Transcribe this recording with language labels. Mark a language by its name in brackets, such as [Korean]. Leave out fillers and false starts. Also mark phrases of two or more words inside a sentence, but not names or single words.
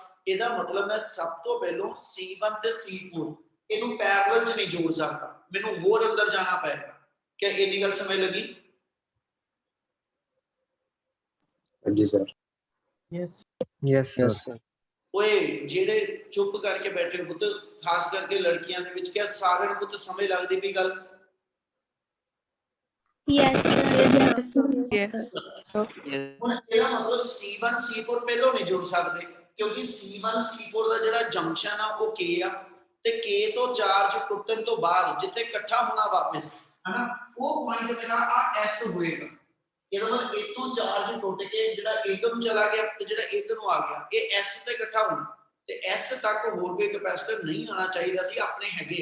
[Punjabi] ਇਹਦਾ ਮਤਲਬ ਮੈਂ ਸਭ ਤੋਂ ਪਹਿਲਾਂ C1 ਤੇ C4 ਇਹਨੂੰ ਪੈਰਲਲ ਚ ਨਹੀਂ ਜੋੜ ਸਕਦਾ, ਮੈਨੂੰ ਹੋਰ ਅੰਦਰ ਜਾਣਾ ਪਏਗਾ। क्या ਇੰਨੀ ਗੱਲ ਸਮਝ ਲੱਗੀ? [Hindi] हाँ जी सर [English] Yes Yes, sir. sir। [Punjabi] ਓਏ ਜਿਹੜੇ ਚੁੱਪ ਕਰਕੇ ਬੈਠੇ ਪੁੱਤ, ਖਾਸ ਕਰਕੇ ਲੜਕੀਆਂ ਦੇ ਵਿੱਚ, ਕਿਆ ਸਾਰਿਆਂ ਨੂੰ ਪੁੱਤ ਸਮਝ ਲੱਗਦੀ ਪਈ ਗੱਲ? [English] Yes, sir. Yes sir। [Punjabi] ਹੁਣ ਇਹਦਾ ਮਤਲਬ C1 C4 ਪਹਿਲਾਂ ਨਹੀਂ ਜੁੜ ਸਕਦੇ, ਕਿਉਂਕਿ C1 C4 ਦਾ ਜਿਹੜਾ ਜੰਕਸ਼ਨ ਆ ਉਹ K ਆ, ਤੇ K ਤੋਂ ਚਾਰਜ ਟੁੱਟਣ ਤੋਂ ਬਾਅਦ ਜਿੱਥੇ ਇਕੱਠਾ ਹੋਣਾ ਵਾਪਸ, ਹਨਾ, ਉਹ ਪੁਆਇੰਟ ਮੇਰਾ ਆ S ਹੋਏਗਾ। ਇਹਦਾ ਮਤਲਬ ਇਤੋਂ ਚਾਰਜ ਟੁੱਟ ਕੇ ਜਿਹੜਾ ਇਧਰ ਨੂੰ ਚਲਾ ਗਿਆ ਤੇ ਜਿਹੜਾ ਇਧਰ ਨੂੰ ਆ ਗਿਆ, ਇਹ S ਤੇ ਇਕੱਠਾ ਹੋਣਾ, ਤੇ S ਤੱਕ ਹੋਰ ਕੋਈ ਕੈਪੈਸਿਟਰ ਨਹੀਂ ਆਣਾ ਚਾਹੀਦਾ ਸੀ, ਆਪਣੇ ਹੈਗੇ।